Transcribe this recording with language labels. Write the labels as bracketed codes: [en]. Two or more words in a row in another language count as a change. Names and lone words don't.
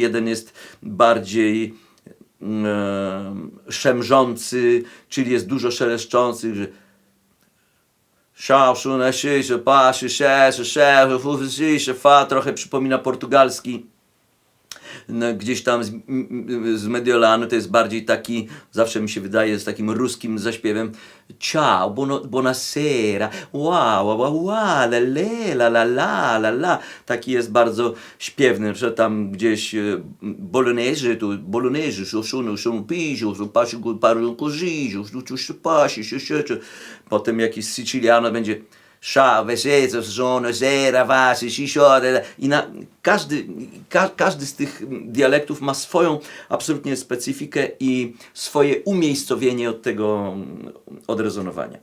[pl] Jeden jest bardziej szemrzący, czyli jest dużo szeleszczący, że trochę przypomina portugalski. No, gdzieś tam z Mediolanu to jest bardziej taki, zawsze mi się wydaje, z takim ruskim zaśpiewem. [it] Ciao, buonasera, wow, wow, wow, la la la la la la. [pl] Taki jest bardzo śpiewny, że tam gdzieś bolognese, tu bolognese, [it] sono piso, parlo così, [pl] potem jakiś Siciliano będzie i każdy z tych dialektów ma swoją absolutnie specyfikę i swoje umiejscowienie od tego odrezonowania.